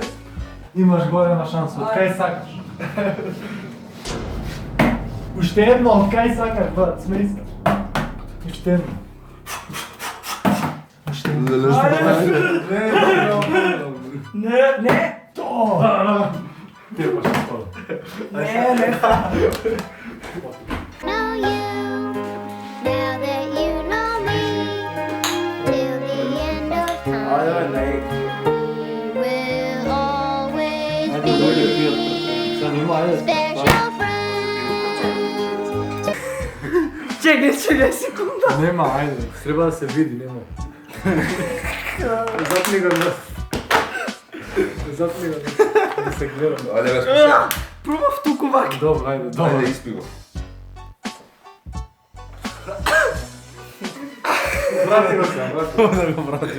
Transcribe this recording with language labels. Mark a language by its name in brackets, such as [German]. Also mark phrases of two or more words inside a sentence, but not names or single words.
[Macedonian] Имаш голема шанса, од кај сакаш? Уште едно, од кај сакаш, брат, смеј се. Уште едно. Уште едно. Не! Тепаш тоа. Не! [English] Know you, now that you know me, till the end of time, we'll always [Macedonian] Ајде, дојде [English] be [Macedonian] пијат. Занима, ајде. [English] special friends. [Macedonian] Чекај секунда. Нема, ајде. Треба да се види, нема. Запни го на... Запни го да се гледа. Ајде, бе, спаси. Пробав туку вака. Добро, ајде, добро. Ајде, испи го. Врати го се, врати. Да го врати.